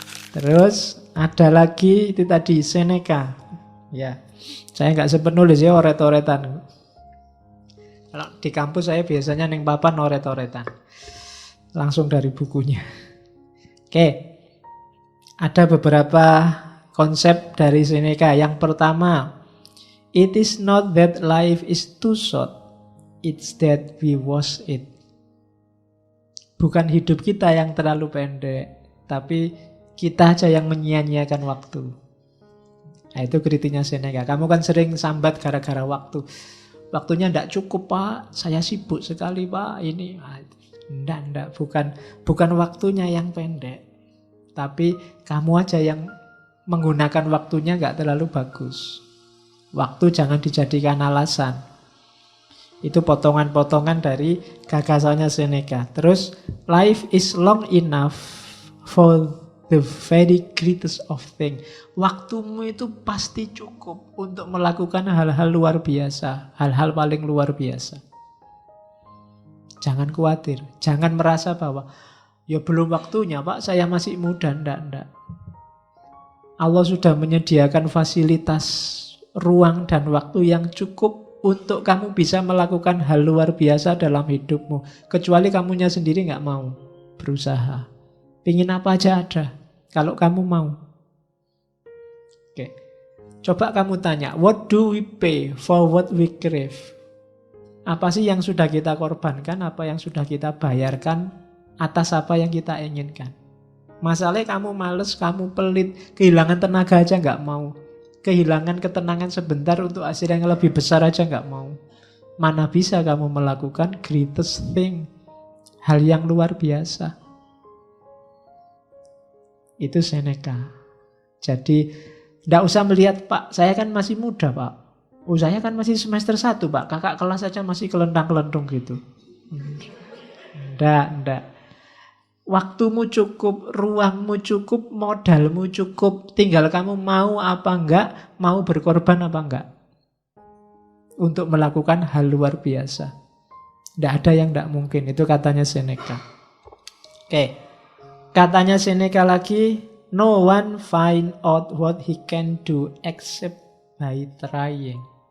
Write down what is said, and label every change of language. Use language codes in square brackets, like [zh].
[id] Terus ada lagi itu tadi Seneca. Ya, saya nggak sempat nulis ya oret-oretan. Kalau di kampus saya biasanya neng papan oret-oretan. Langsung dari bukunya. Oke. Ada beberapa konsep dari Seneca. [en] Yang pertama, it is not that life is too short, it's that we waste it. [id] Bukan hidup kita yang terlalu pendek, tapi kita aja yang menyia-nyiakan waktu. Nah, itu kritiknya Seneca. Kamu kan sering sambat gara-gara waktu. Waktunya tidak cukup Pak, saya sibuk sekali Pak. Ini, enggak, bukan waktunya yang pendek, tapi kamu aja yang menggunakan waktunya nggak terlalu bagus. Waktu jangan dijadikan alasan. Itu potongan-potongan dari gagasannya Seneca. [en] Terus, life is long enough for the very greatest of things. [id] Waktumu itu pasti cukup untuk melakukan hal-hal luar biasa, hal-hal paling luar biasa. Jangan khawatir, jangan merasa bahwa ya belum waktunya Pak, saya masih muda. Enggak. Allah sudah menyediakan fasilitas ruang dan waktu yang cukup untuk kamu bisa melakukan hal luar biasa dalam hidupmu. Kecuali kamunya sendiri nggak mau berusaha. Pingin apa aja ada, kalau kamu mau. Oke. [en] Coba kamu tanya, what do we pay for what we crave? [id] Apa sih yang sudah kita korbankan, apa yang sudah kita bayarkan atas apa yang kita inginkan? Masalahnya kamu males, kamu pelit, kehilangan tenaga aja nggak mau. Kehilangan ketenangan sebentar untuk hasil yang lebih besar aja nggak mau. Mana bisa kamu melakukan [en] greatest thing, [id] hal yang luar biasa. Itu Seneca. Jadi tidak usah melihat, Pak, saya kan masih muda, Pak. Oh, saya kan masih semester 1, Pak. Kakak kelas saja masih kelentang-kelentung gitu. Enggak. Waktumu cukup, ruangmu cukup, modalmu cukup. Tinggal kamu mau apa enggak, mau berkorban apa enggak. Untuk melakukan hal luar biasa. Tidak ada yang tidak mungkin. Itu katanya Seneca. Oke. [en] Katanya Seneca lagi, no one find out what he can do except by trying.